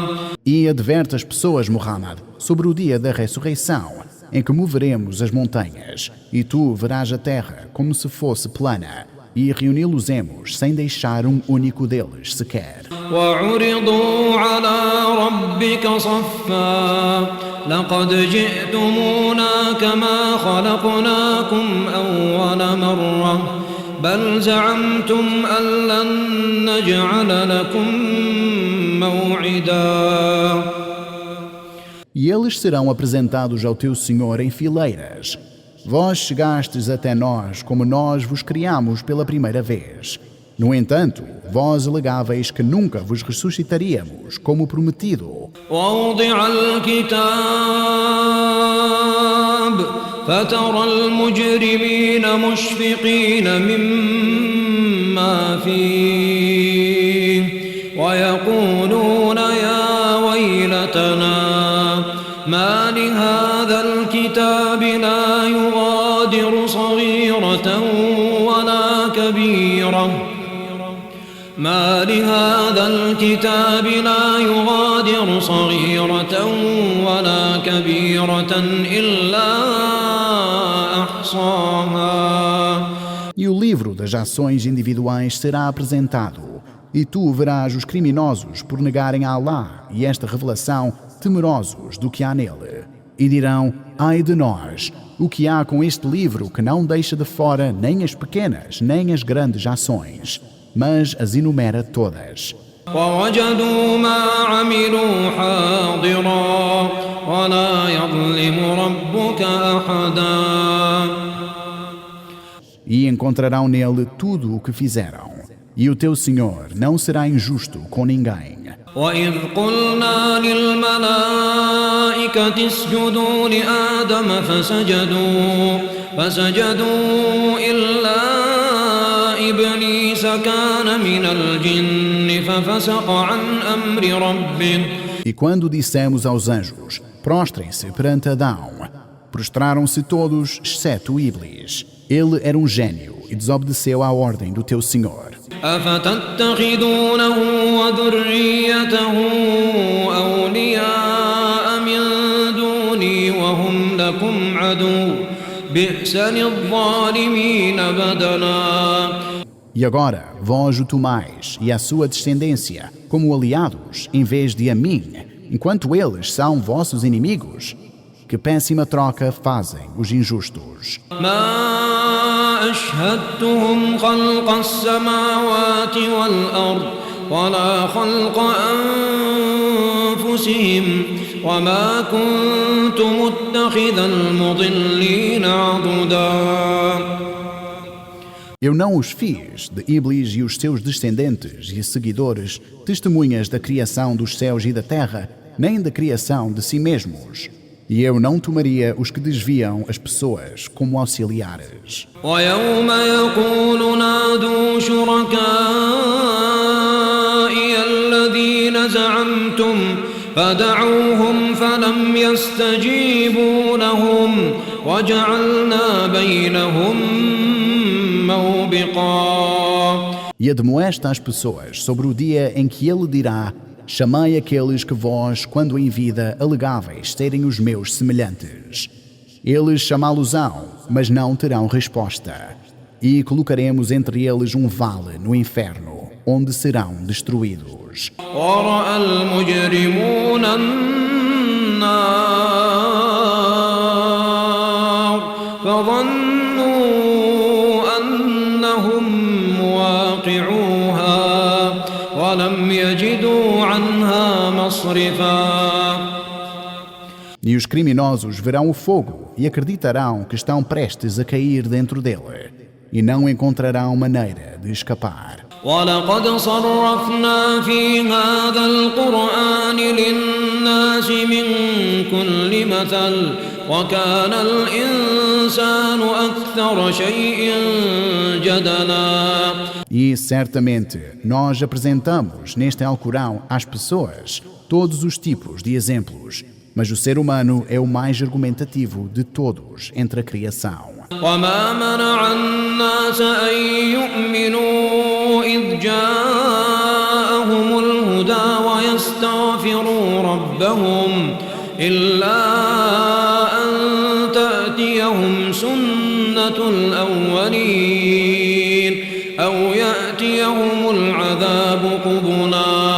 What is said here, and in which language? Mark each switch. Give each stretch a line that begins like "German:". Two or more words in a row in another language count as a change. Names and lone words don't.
Portuguese: E adverte as pessoas, Muhammad, sobre o dia da ressurreição, em que moveremos as montanhas, e tu verás a terra como se fosse plana, e reuni-los-emos sem deixar um único deles sequer.
Arabic: وعرضوا على ربك صفا لقد جئتمونا كما خلقناكم أول مرة بل زعمتم أن لن نجعل لكم موعدا.
Portuguese: E eles serão apresentados ao teu Senhor em fileiras. Vós chegastes até nós como nós vos criamos pela primeira vez. No entanto, vós alegáveis que nunca vos ressuscitaríamos, como prometido.
Arabic: ووضع الكتاب فترى المجرمين مشفقين مما فيه ويقولون يا ويلتنا ما لهذا الكتاب لا يغادر صغيرة ولا كبيرة ما لهذا الكتاب لا يغادر صغيرة ولا كبيرة إلا أحصاها.
Portuguese: E o livro das ações individuais será apresentado, e tu verás os criminosos por negarem a Allah e esta revelação temerosos do que há nele. E dirão, ai de nós, o que há com este livro que não deixa de fora nem as pequenas nem as grandes ações, mas as enumera todas.
Arabic: ووجدوا ما عملوا حاضرا ولا يظلم ربك أحدا.
Portuguese: E encontrarão nele tudo o que fizeram, e o teu Senhor não será injusto com ninguém.
Arabic: وإذ قلنا للملائكة اسجدوا لآدم فسجدوا إلا إبليس كان من الجن ففسق عن أمر ربه.
Portuguese: E quando dissemos aos anjos, prostrem-se perante Adão, prostraram-se todos, exceto Iblis. Ele era um gênio e desobedeceu à ordem do teu Senhor.
Arabic: أفتتخذونه وذريته أولياء من دوني وهم لكم عدو بئس للظالمين بدلا.
Portuguese: E agora, vós o tomais e a sua descendência como aliados, em vez de a mim, enquanto eles são vossos inimigos? Que péssima troca fazem os injustos.
Arabic: ما أشهدتهم خلق السماوات والأرض ولا خلق أنفسهم وما كنت متخذ المضلين عضدا.
Portuguese: Eu não os fiz, de Iblis e os seus descendentes e seguidores, testemunhas da criação dos céus e da terra, nem da criação de si mesmos. E eu não tomaria os que desviam as pessoas como auxiliares.
Arabic: ويوم يقول نادوا شركائي الذين زعمتم فدعوهم فلم يستجيبوا لهم وجعلنا بينهم موبقا.
Portuguese: E admoesta as pessoas sobre o dia em que ele dirá: chamai aqueles que vós, quando em vida, alegáveis serem os meus semelhantes. Eles chamá-los-ão, mas não terão resposta. E colocaremos entre eles um vale no inferno, onde serão destruídos.
Arabic: ورأى المجرمون النار فظنوا أنهم مواقعوها ولم يجدوا عنها مصرفا.
Portuguese: E os criminosos verão o fogo e acreditarão que estão prestes a cair dentro dele, e não encontrarão maneira de escapar.
Arabic: ولقد صرفنا في هذا القرآن للناس من كل مثل وكان الإنسان أكثر شيء جدلا.
Portuguese: E certamente nós apresentamos neste Alcorão às pessoas todos os tipos de exemplos, mas o ser humano é o mais argumentativo de todos entre a criação.
Arabic: وما منع الناس أن يؤمنوا إذ جاءهم الهدى ويستغفروا ربهم إلا أن تأتيهم سنة الأولين أو يأتيهم العذاب قبلا.